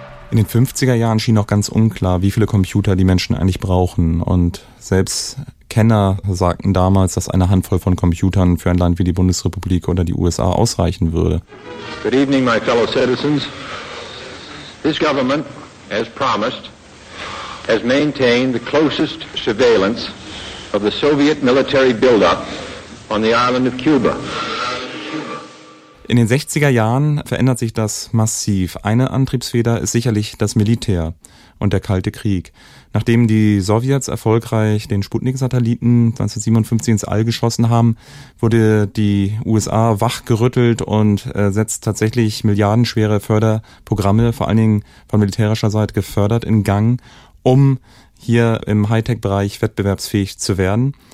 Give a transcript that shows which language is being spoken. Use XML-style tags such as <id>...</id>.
<de>In den 50er Jahren schien noch ganz unklar, wie viele Computer die Menschen eigentlich brauchen. Und selbst Kenner sagten damals, dass eine Handvoll von Computern für ein Land wie die Bundesrepublik oder die USA ausreichen würde.</de> <en>Good evening, my fellow citizens. This government, as promised, has maintained the closest surveillance of the Soviet military buildup on the island of Cuba.</en> <de>In den 60er Jahren verändert sich das massiv. Eine Antriebsfeder ist sicherlich das Militär und der Kalte Krieg. Nachdem die Sowjets erfolgreich den Sputnik-Satelliten 1957 ins All geschossen haben, wurde die USA wachgerüttelt und setzt tatsächlich milliardenschwere Förderprogramme, vor allen Dingen von militärischer Seite gefördert, in Gang, um hier im Hightech-Bereich wettbewerbsfähig zu werden.</de>